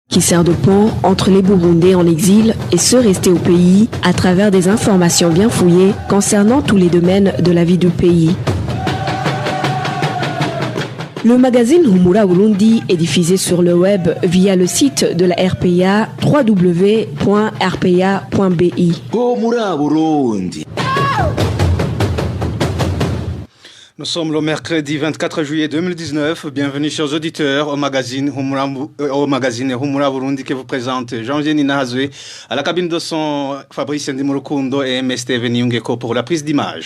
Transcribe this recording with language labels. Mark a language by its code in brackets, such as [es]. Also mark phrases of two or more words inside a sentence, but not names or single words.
[fr] qui sert de pont entre les Burundais en exil et ceux restés au pays à travers des informations bien fouillées concernant tous les domaines de la vie du pays. Le magazine Humura Burundi est diffusé sur le web via le site de la RPA www.rpa.bi. Humura Burundi. Nous sommes le mercredi 24 juillet 2019. Bienvenue chers auditeurs au magazine Humura Burundi que vous présente Jean-Jean Nahazwe à la cabine de son Fabrice Ndimurukundo et MST Veniungeko pour la prise d'image.